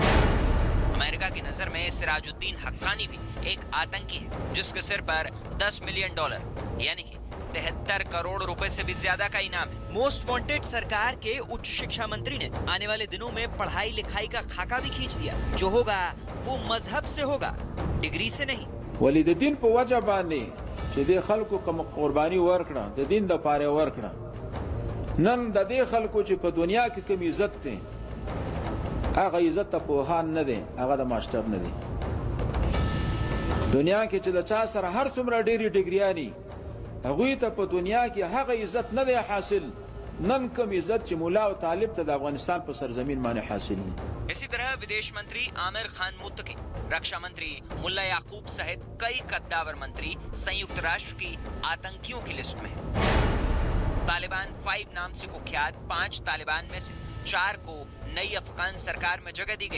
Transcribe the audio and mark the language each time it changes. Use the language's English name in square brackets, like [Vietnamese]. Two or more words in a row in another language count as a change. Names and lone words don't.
[Hindi] अमेरिका की नजर में सिराजुद्दीन हक्कानी भी एक आतंकी है जिसके सिर पर $10 मिलियन यानी कि 73 करोड़ रुपए से भी ज्यादा का इनाम है। [English] most wanted [Hindi] सरकार के उच्च शिक्षा मंत्री ने आने वाले दिनों में पढ़ाई लिखाई का खाका भी खींच दिया। जो होगा वो मजहब से होगा, डिग्री से नहीं। [Pashto] वली د دین په وجه باندې چې د خلکو کوم قرباني ورکړه د دین د پاره ورکړه نن د دې خلکو چې په دنیا کې کوم عزت دی هغه عزت په هان نه دی، هغه د ماستر نه دی. دنیا کې چې د چا سره هر څومره ډېری ډیګریانی هغه ته په دنیا کې هغه عزت نه دی حاصل، نن کوم عزت چې مولا او طالب ته د افغانستان په سرزمین باندې حاصل دی. [Hindi] इसी तरह विदेश मंत्री आमिर खान मुत्तकी, रक्षा मंत्री मुल्ला याकूब सहित कई कद्दावर मंत्री संयुक्त राष्ट्र की आतंकियों की लिस्ट में हैं। तालिबान 5 नाम से कुख्यात 5 तालिबान में से 4 को नई अफगान सरकार में जगह दी गई।